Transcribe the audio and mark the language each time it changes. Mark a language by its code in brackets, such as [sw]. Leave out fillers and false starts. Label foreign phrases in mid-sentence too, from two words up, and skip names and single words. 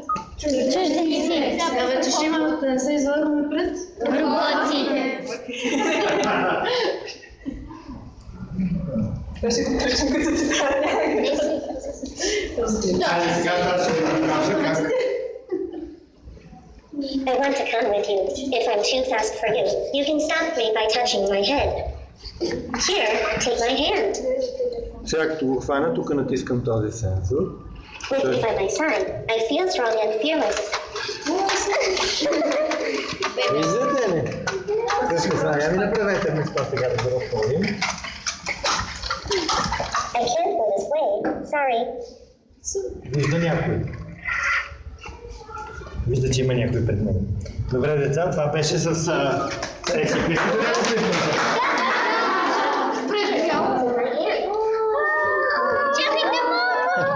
[bg] Чужденци. Сега вече ще имаме да не се излагаме пред. Роботи. Айде сега това ще ви покажа как. [en] I want to come with you. If I'm too fast for you, you can stop me by touching my head. Here, take my hand. [bg] Сега като го хвана, тук натискам този сензор. [en] With you by my side, I feel strong and fearless. [bg] Виждате ли? Всъщност, я ми направете место сега да го разходим. [en] I can't go this way. Sorry. [bg] Вижда някой. Вижда, че има някой пред мен. Добре, деца, това беше с ексиквисто. Чакайте малко.